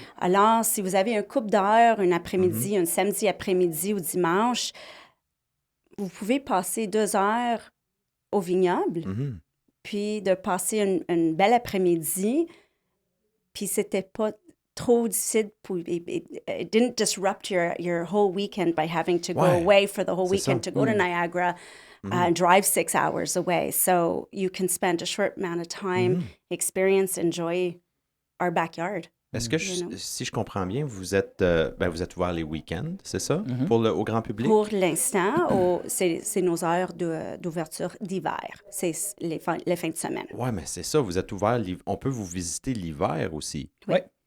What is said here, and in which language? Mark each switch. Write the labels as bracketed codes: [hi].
[fr] Alors, si vous avez un couple d'heures, un après-midi, un samedi après-midi ou dimanche, vous pouvez passer 2 heures au vignoble, puis de passer une belle après-midi, puis c'était pas trop difficile. [en] It didn't disrupt your whole weekend by having to go away for the whole weekend to go to Niagara. Drive 6 hours away. So you can spend a short amount of time, experience, enjoy our backyard. [fr] Est-ce que, si je comprends bien, vous êtes ouvert les week-ends, c'est ça, au grand public? Pour l'instant, c'est nos heures d'ouverture d'hiver. C'est les fins de semaine. Oui, mais c'est ça, vous êtes ouvert, on peut vous visiter l'hiver aussi. Oui.